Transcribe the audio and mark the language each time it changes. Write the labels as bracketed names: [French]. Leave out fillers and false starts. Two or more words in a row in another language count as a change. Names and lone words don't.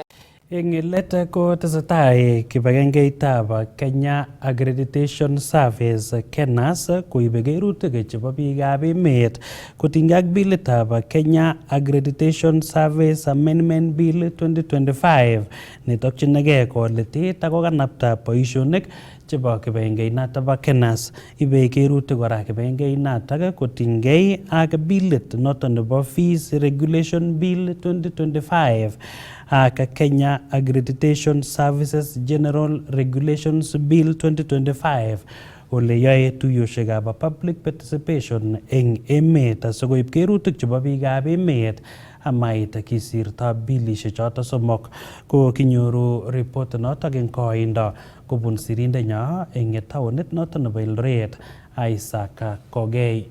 [Kalenjin] Eng let ko tesetai kibagengeitab Kenya Accreditation Service KENAS koibe kerutik chebo biikab emet kotinygei ak bilitab Kenya Accreditation Service Amendment Bill 2025 netokchinigei koletit ako kanapta boisionik chebo kibagengeinata bo KENAS. Ibe kerutik kora kibagengeinata kotinygei ak bilit noton nebo Fees Regulation Bill 2025 ak Kenya Accreditation Services General Regulations Bill 2025 ole yoe tuiyosiekab [English] public participation [Kalenjin] eng emet asikoib kerutik chebo biikab emet amait kisirto bilishek choto somok. Ko kinyoru report notok eng koindo kobun sirindenyo eng taonit noto nebo Eldoret Isaac Kogei.